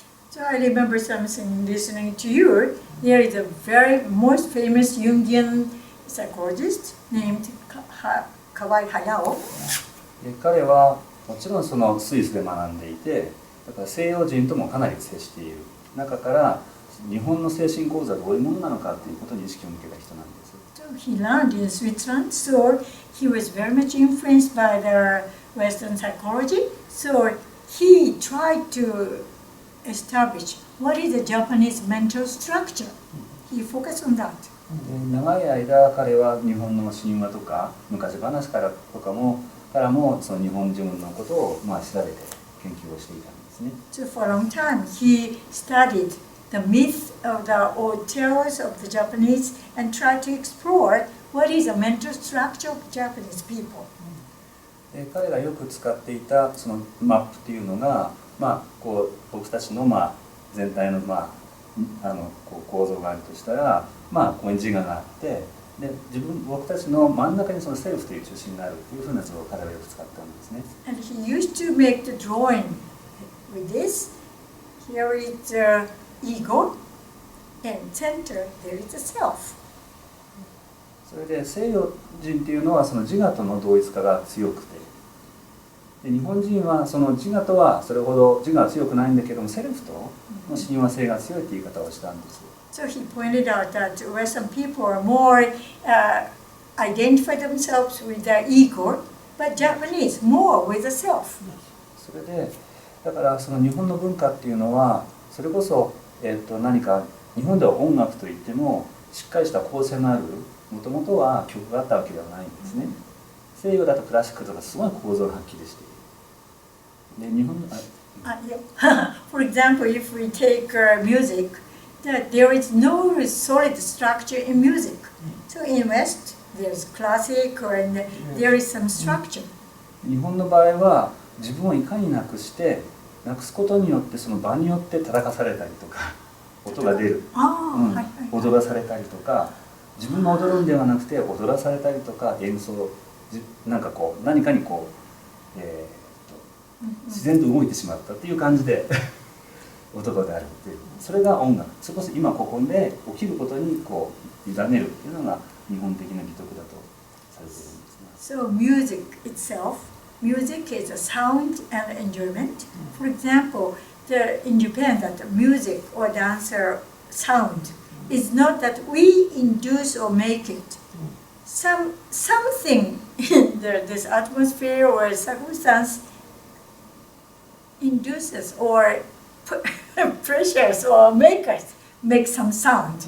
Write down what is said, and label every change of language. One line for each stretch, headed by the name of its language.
English: So I remember something listening to you. There is a very most famous Jungian psychologist named Kawai Hayao.
Japanese: 彼はもちろんそのスイスで学んでいて、だから西洋人ともかなり接している中から日本の精神構造はどういうものなのかということに意識を向けた人なんです。
English: So he learned in Switzerland, so he was very much influenced by the Western psychology. So he tried to establish what is the Japanese mental structure. He focused on that.
Japanese: 長い間彼は日本の神話とか昔話からもその日本人のことを調べて研究をしていたんですね。
English: So for a long time he studied the myth of the old tales of the Japanese and tried to explore what is the mental structure of Japanese people.
Japanese: 彼がよく使っていたそのマップっていうのが、こう僕たちの全体のこう構造があるとしたら、ここに自我があって、で僕たちの真ん中にそのセルフという中心があるっていうふうな図を彼はよく使ったんですね。
English: And he used to make the drawing with this. Here is the ego, and center there is the self.
Japanese: それで西洋人っていうのはその自我との同一化が強くて、で日本人はその自我とはそれほど自我は強くないんだけども、セルフとの親和性が強いって言い方をしたんです。 So he pointed out that Western people are more identify themselves with their ego, but Japanese more with the self. それでだからその日本の文化っていうのはそれこそ、何か日本では音楽といってもしっかりした構成のあるもともとは曲があったわけではないんですね。西洋だとクラシックとかすごい構造がはっきりしている。で日本
English: Yeah. For example, if we take music, that there is no solid structure in music. So in West, there's classic and there is some structure.
Japanese: 日本の場合は自分をいかになくしてなくすことによってその場によって叩かされたりとか音が出る、踊らされたりとか、自分が踊るんではなくて踊らされたりとか、演奏なんかこう何かにこう、自然と動いてしまったっていう感じで男であるっていう、それが音楽、それこそ今ここで起きることにこう委ねるっていうのが日本的な美徳だとされているんですね。
English: So music itself, music is a sound and enjoyment. For example, in Japan, that music or dancer sound is not that we induce or make it. Something in this atmosphere or circumstance induces or pressures or make some sound,